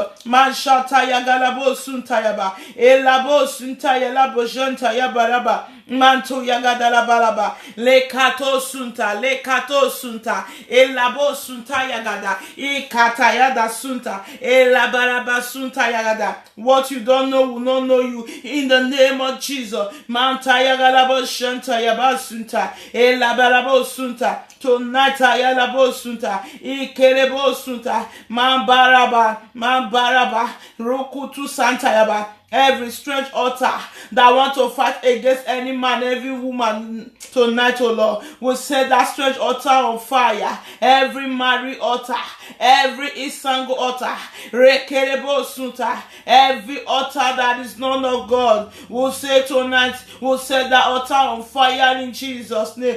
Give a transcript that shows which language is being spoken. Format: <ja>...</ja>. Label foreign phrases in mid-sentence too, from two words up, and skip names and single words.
<en>Man Shataya Galabo Suntayaba. Elabo Suntayala Bojantayabaraba. Manto yagadala balaba. Lekato sunta. Lekato sunta. Elabo sunta yagada. Ikata yada sunta. Elabaraba sunta yagada. What you don't know will not know you. In the name of Jesus. Manta yagalabo shanta yabasunta. Elabarabo sunta. Tonight ayalabo sunta. Ikerebo sunta. Mambaraba. Rokutu santa yaba. Every strange altar that want to fight against any man, every woman tonight, oh Lord, will set that strange altar on fire. Every married altar, every Isango altar, Rekerebo Sunta, every altar that is none of God, will say tonight, will set that altar on fire in Jesus' name.</en>